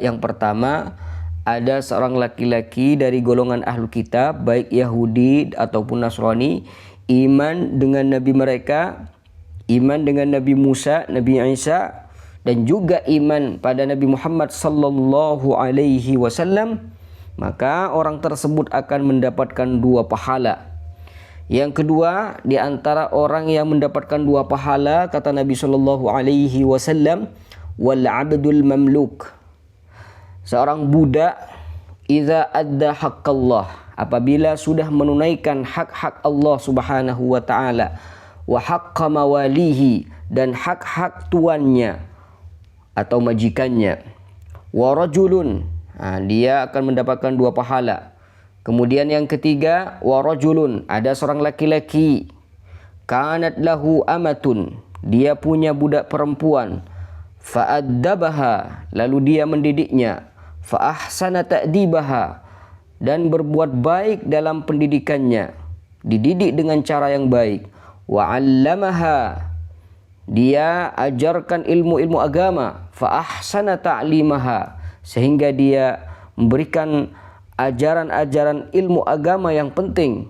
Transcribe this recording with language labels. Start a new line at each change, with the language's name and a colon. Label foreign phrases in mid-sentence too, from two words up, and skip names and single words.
Indonesian: Yang pertama, ada seorang laki-laki dari golongan
Arabic: أهل كتاب,
Indonesian: baik Yahudi ataupun Nasrani, iman dengan nabi mereka, iman dengan Nabi Musa, Nabi Isa, dan juga iman pada Nabi Muhammad
Arabic: صلى الله عليه وسلم,
Indonesian: maka orang tersebut akan mendapatkan 2 pahala. Yang kedua, di antara orang yang mendapatkan 2 pahala, kata Nabi
Arabic: صلى الله عليه وسلم, والعبد المملوك.
Indonesian: Seorang budak,
Arabic: إذا أدى حق الله,
Indonesian: apabila sudah menunaikan hak-hak Allah
Arabic: سبحانه وتعالى, وحق مواليه,
Indonesian: dan hak-hak tuannya atau majikannya.
Arabic: ورجل,
Indonesian: dia akan mendapatkan 2 pahala. Kemudian yang ketiga,
Arabic: ورجل,
Indonesian: ada seorang laki-laki,
Arabic: كانت له أمة,
Indonesian: dia punya budak perempuan, fa'addabaha, lalu dia mendidiknya,
Arabic: فأحسن تأديبها,
Indonesian: dan berbuat baik dalam pendidikannya, dididik dengan cara yang baik.
Arabic: وعلمها,
Indonesian: dia ajarkan ilmu-ilmu agama.
Arabic: فأحسن تعليمها,
Indonesian: sehingga dia memberikan ajaran-ajaran ilmu agama yang penting.